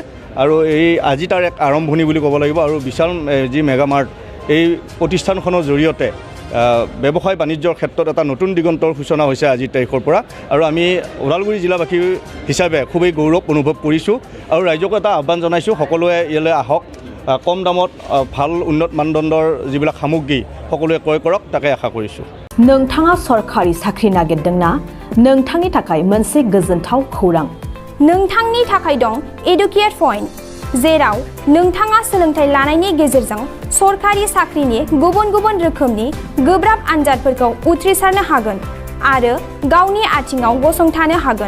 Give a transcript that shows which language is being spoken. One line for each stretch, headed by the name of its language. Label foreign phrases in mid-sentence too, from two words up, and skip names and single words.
Assamese: আৰু এই আজি তাৰ এক আৰম্ভণি বুলি ক'ব লাগিব। আৰু বিশাল যি মেগা মাৰ্ট এই প্ৰতিষ্ঠানখনৰ জৰিয়তে ব্যৱসায় বাণিজ্যৰ ক্ষেত্ৰত এটা নতুন দিগন্তৰ সূচনা হৈছে আজিৰ তাৰিখৰ পৰা। আৰু আমি ওদালগুৰি জিলাবাসী হিচাপে খুবেই গৌৰৱ অনুভৱ কৰিছোঁ। আৰু ৰাইজকো এটা আহ্বান জনাইছোঁ, সকলোৱে ইয়ালৈ আহক, কম দামত ভাল উন্নত মানদণ্ডৰ যিবিলাক সামগ্ৰী সকলোৱে ক্ৰয় কৰক, তাকে আশা কৰিছোঁ।
Bodo: नोंथाङा सरकारि साख्रि नागिरदोंना? नोंथांनि थाखाय मोनसे गोजोनथाव खौरां। नोंथांनि थाखाय दं एडुकेट पॉइन्ट, जेराव नोंथाङा सोलोंथाइ लानायनि गेजेरजों सरकारि साख्रिनि गुबुन गुबुन रोखोमनि गोब्राब आनजादफोरखौ उथ्रिसारनो हागोन आरो गावनि आथिङाव गसंथानो हागोन।